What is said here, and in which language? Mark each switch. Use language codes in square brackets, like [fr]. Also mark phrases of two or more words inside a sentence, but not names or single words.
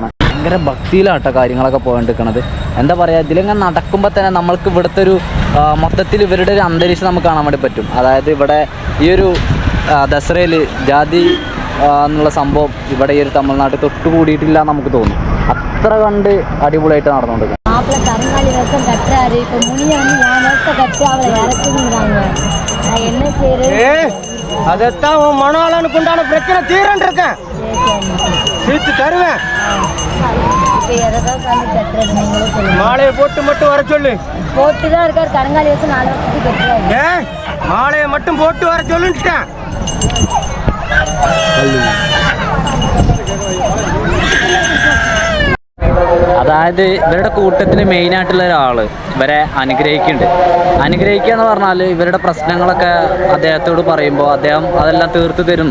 [ml] ഭയങ്കര ഭക്തിയിലാട്ടോ കാര്യങ്ങളൊക്കെ പോയിട്ടിരിക്കണത്. എന്താ പറയുക, ഇതിലിങ്ങനെ നടക്കുമ്പോൾ തന്നെ നമ്മൾക്ക് ഇവിടുത്തെ ഒരു മൊത്തത്തിൽ ഇവരുടെ ഒരു അന്തരീക്ഷം നമുക്ക് കാണാൻ വേണ്ടി പറ്റും. അതായത് ഇവിടെ ഈ ഒരു ദസറയിൽ ജാതി എന്നുള്ള സംഭവം ഇവിടെ ഈ ഒരു തമിഴ്നാട്ടിൽ തൊട്ട് കൂടിയിട്ടില്ല നമുക്ക് തോന്നും. അത്ര കണ്ട് അടിപൊളിയായിട്ട് നടന്നുകൊണ്ടിരിക്കുന്നത്. [ta] அதைத்தான் உன் மனோலனுக்கு உண்டான பிரச்சனை தீரன் இருக்கேன், தீர்த்து தருவேன். மாலையை போட்டு மட்டும் வர சொல்லு. போட்டுதான் இருக்காரு, கருங்காலி வச்சு 4 வருஷத்துக்கு கட்டுறாரு. மாலையை மட்டும் போட்டு வர சொல்லுட்டேன். [ml] അതായത് ഇവരുടെ കൂട്ടത്തിൽ മെയിനായിട്ടുള്ള ഒരാൾ ഇവരെ അനുഗ്രഹിക്കുക എന്ന് പറഞ്ഞാൽ, ഇവരുടെ പ്രശ്നങ്ങളൊക്കെ അദ്ദേഹത്തോട് പറയുമ്പോൾ അദ്ദേഹം അതെല്ലാം തീർത്തു തരും.